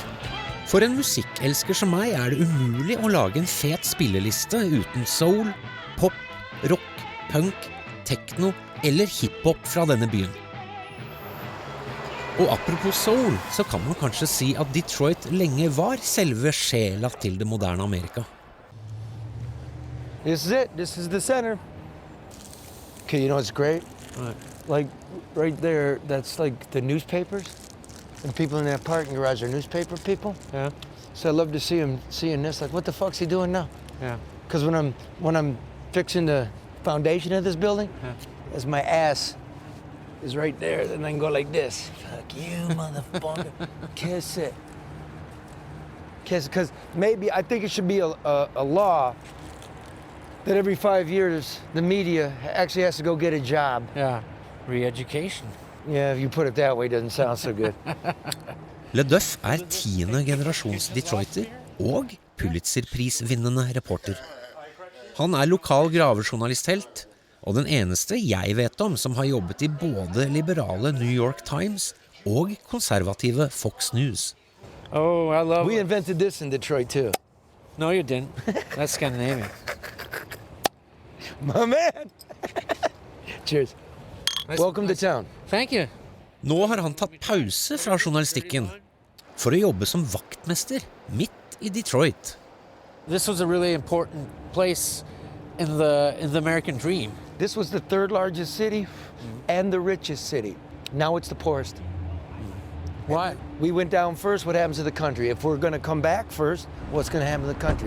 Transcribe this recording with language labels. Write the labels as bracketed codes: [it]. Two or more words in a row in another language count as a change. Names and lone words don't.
[no] For en musikkelsker som meg det umulig å lage en fet spilleliste uten soul, pop, rock, punk, techno eller hiphop fra denne byen. Og apropos soul, så kan man kanskje si at Detroit lenge var selve sjela til det moderne Amerika. [en] This is it. This is the center. Okay, you know what's great? Right. Like right there, that's like the newspapers. And people in that parking garage are newspaper people. Yeah. So I love to see them seeing this. Like, what the fuck's he doing now? Yeah. Because when I'm fixing the foundation of this building, as my ass is right there, then I can go like this. Fuck you, motherfucker. Kiss it. Kiss it. Because maybe I think it should be a law that every 5 years the media actually has to go get a job. Yeah. Re-education. Yeah, if you put it that way, it doesn't sound so good. [no] LeDuff 10. generasjons Detroiter og Pulitzer-prisvinnende reporter. Han lokal gravejournalisthelt, og den eneste jeg vet om som har jobbet i både liberale New York Times og konservative Fox News. [en] Oh, I love it. We invented this in Detroit too. No, you didn't. That's Scandinavian. My man! Cheers. Welcome to town. Thank you. [no] Nå har han tatt pause fra journalistikken for å jobbe som vaktmester midt i Detroit. [en] This was a really important place in the American dream. This was the third largest city and the richest city. Now it's the poorest. Why? We went down first. What happens to the country? If we're going to come back first, what's going to happen to the country?